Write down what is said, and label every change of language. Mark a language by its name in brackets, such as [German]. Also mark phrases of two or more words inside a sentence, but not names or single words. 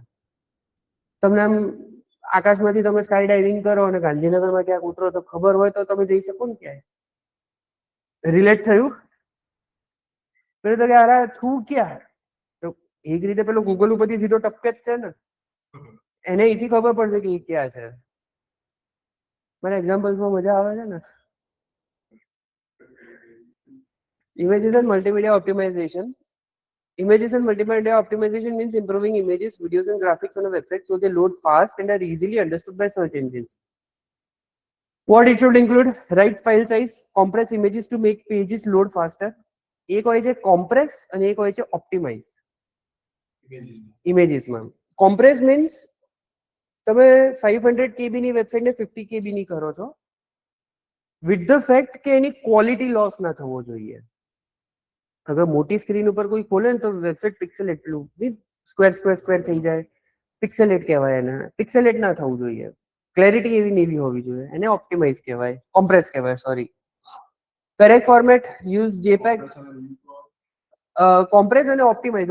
[Gujarati] તમને આમ આકાશમાંથી તમે [English] sky diving [Gujarati] કરો અને ગાંધીનગરમાં ક્યાંક ઉતરો તો ખબર હોય તો તમે જઈ શકો ને ક્યાંય. રિલેટ થયું? પેલું તો કે અરે છું ક્યાં, તો એક રીતે પેલો ગૂગલ ઉપરથી સીધો ટપકે જ છે ને, એને એથી ખબર પડશે કે એ ક્યાં છે. મને એક્ઝામ્પલ્સમાં મજા આવે છે ને. [English] Images and multimedia optimization. Images and multimedia optimization means improving images, videos, and graphics on a website so they load fast and are easily understood by search engines. What it should include? Right file size, compress images to make pages load faster. [Gujarati] એક હોય છે compress અને એક હોય છે optimize. Imagesમાં [English] compress means [Gujarati] તમે 500 KB ની વેબસાઇટને 50 KB ની કરો છો [English] with the fact [Gujarati] કે એની ક્વોલિટી લોસ ના થવો જોઈએ. અગર મોટી સ્ક્રીન ઉપર કોઈ ખોલે ને તો વેબસાઇટ પિક્સેલ એટલું સ્ક્વેર થઈ જાય, પિક્સેલેટ કહેવાય એને. પિક્સેલેટ ના થવું જોઈએ, ક્લેરિટી એવી ને એવી હોવી જોઈએ, એને ઓપ્ટિમાઇઝ કહેવાય, કોમ્પ્રેસ કહેવાય, સોરી. [English] correct format use JPEG. કોમ્પ્રેસ અને ઓપ્ટિમાઇઝ.